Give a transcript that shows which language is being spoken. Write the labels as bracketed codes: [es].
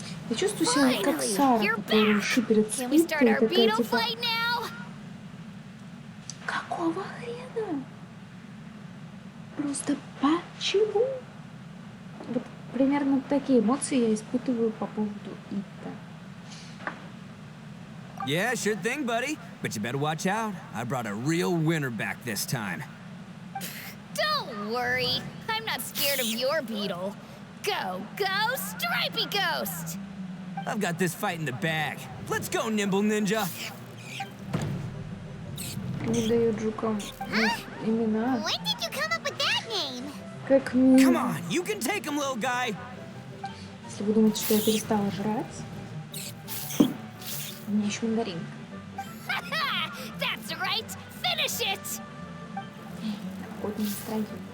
[ru] Я чувствую себя как Сара, которая шиперит с Итто, такая типа... Какого хрена? Просто почему? Вот примерно такие эмоции я испытываю по поводу Итто. [en] Yeah, sure thing, buddy. But you better watch out. I brought a real winner back this time. Don't worry. I'm not scared of your beetle. Go, go, Stripey Ghost! I've got this fight in the bag. Let's go, Nimble Ninja. [ru] Не дают жукам имена. [en] When did you come up with that name? [ru] Как мило. [en] Come on, you can take him, little guy. [ru] Если вы думаете, что я перестала жрать, у меня еще мандарин. [en] That's right. Finish it. [ru] Новогоднее настроение.